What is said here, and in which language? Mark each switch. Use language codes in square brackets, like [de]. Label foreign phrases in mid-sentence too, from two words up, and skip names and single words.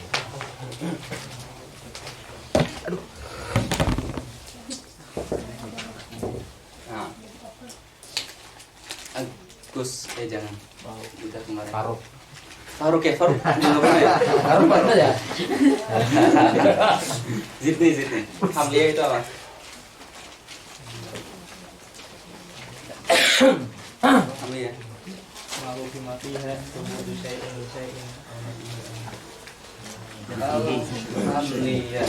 [id] Nah. Agus, jangan. Kita kemarin. Faruk. Faruk ya, Faruk. Nggak pernah ya? Faruk mana ya? Zidni. Hamliah itu apa? Hamliah. Hamliah.